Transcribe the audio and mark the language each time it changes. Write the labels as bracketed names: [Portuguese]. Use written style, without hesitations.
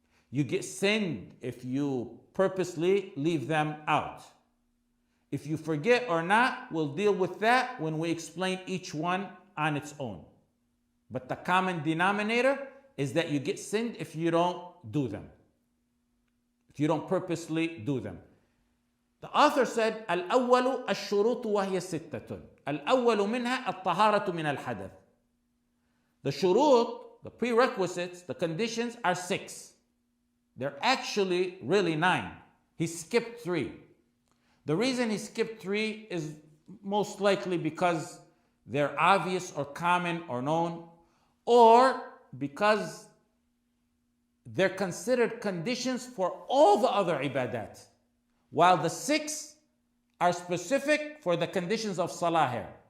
[English] You get sinned if you purposely leave them out. If you forget or not, we'll deal with that when we explain each one on its own. But the common denominator is that you get sinned if you don't do them. If you don't purposely do them. The author said, [Arabic] الأول الشروط وهي ستة. الأول منها الطهارة من الحدث. [English] The shurut, the prerequisites, the conditions are 6. They're actually really 9. He skipped 3. The reason he skipped 3 is most likely because they're obvious or common or known, or because they're considered conditions for all the other ibadat, while the 6 are specific for the conditions of salah here.